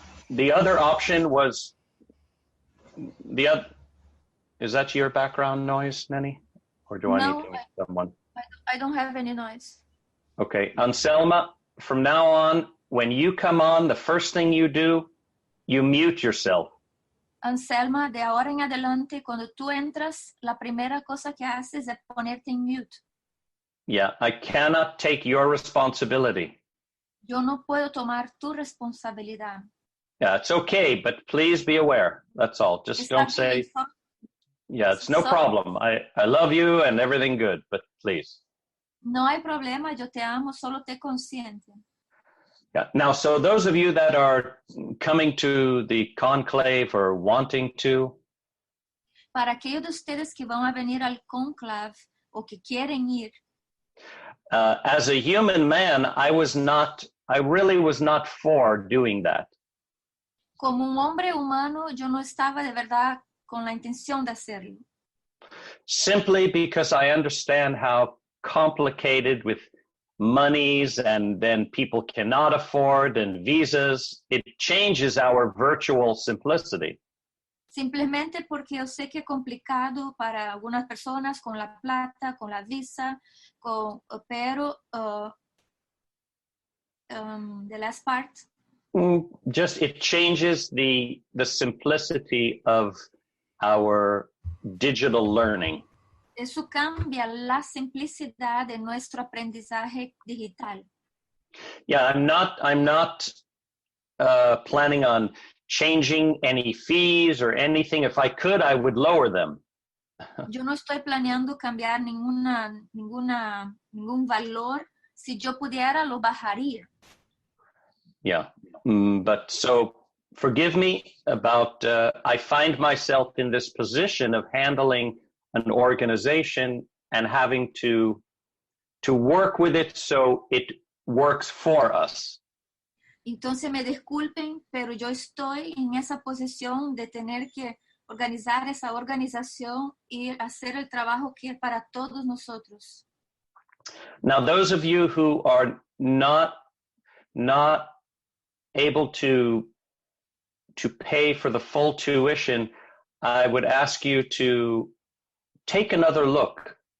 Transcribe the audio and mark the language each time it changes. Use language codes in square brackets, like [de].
[en] The other option was is that your background noise, Nenny? Or do I need to mute someone? I don't have any noise. Okay, Anselma, from now on, when you come on, the first thing you do, you mute yourself. [es] Anselma, de ahora en adelante, cuando tú entras, la primera cosa que haces es ponerte en mute. [en] Yeah, I cannot take your responsibility. [es] Yo no puedo tomar tu responsabilidad. [en] Yeah, it's okay, but please be aware. That's all. Just [es] Está [en] don't [es] bien, [en] say, yeah, it's no so- problem. I love you and everything good, but please. [es] no hay problema, yo te amo, solo te consciente. [en] Yeah. Now, so those of you that are coming to the conclave or wanting to, [es] Para aquellos de ustedes que van a venir al conclave o que quieren ir, [en] as a human man, I really was not for doing that. [es] como un hombre humano, yo no estaba de verdad con la intención de hacerlo. [en] Simply because I understand how complicated with monies and then people cannot afford and visas, it changes our virtual simplicity. [es] Simplemente porque yo sé que es complicado para algunas personas con la plata, con la visa, pero [en] the last part, Just it changes the simplicity of our digital learning. [es] eso cambia la simplicidad de nuestro aprendizaje digital. [en] Yeah, I'm not planning on changing any fees or anything. If I could, I would lower them. [es] Yo no estoy planeando cambiar ningún valor. Si yo pudiera, lo bajaría. [en] Yeah, but so forgive me about, I find myself in this position of handling an organization and having to work with it so it works for us. [es] Entonces me disculpen, pero yo estoy en esa posición de tener que organizar esa organización y hacer el trabajo que es para todos nosotros. [en] Now, those of you who are not able to pay for the full tuition, I would ask you to take another look.